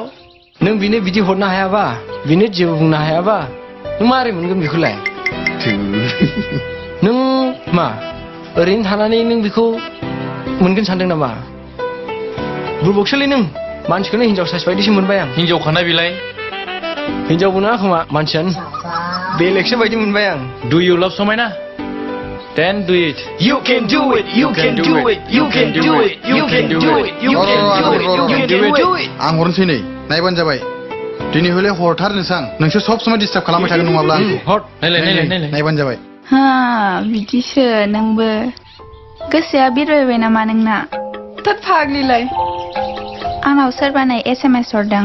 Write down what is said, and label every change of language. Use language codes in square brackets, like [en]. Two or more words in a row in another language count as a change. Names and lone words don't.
[brx] नों बिनो बिदि हरनो हायाबा बिनो जेबो बुंनो हायाबा नों मारै मोनगोन बेखौलाय नों मा ओरैनो थानानै नों बेखौ मोनगोन सानदों नामा बुरबकसोलै नों मानसिखौनो हिनजाव साइस बायदिसो मोनबाय आं हिनजावखाना बिलाय हिनजावबो नङा खोमा मानसियानो बेलेगसो बायदि मोनबाय आं [en] Do you love समायना? Then do it. You can do it. You can do it. You can do it. You can do it. You can do it. You can do it. [brx] आं हरनोसै नै नायबानो जाबाय दिनै हले हरथार नोंसोर सब समाय डिस्टार्ब खालामबाय थागोन नङाब्ला हर नायलाय नायबानो जाबाय बिदिसो नोंबो गोसोआ बिरबायबाय नामा नोंना थोद फाग्लिलाय आंनाव सोरबानाय SMS हरदों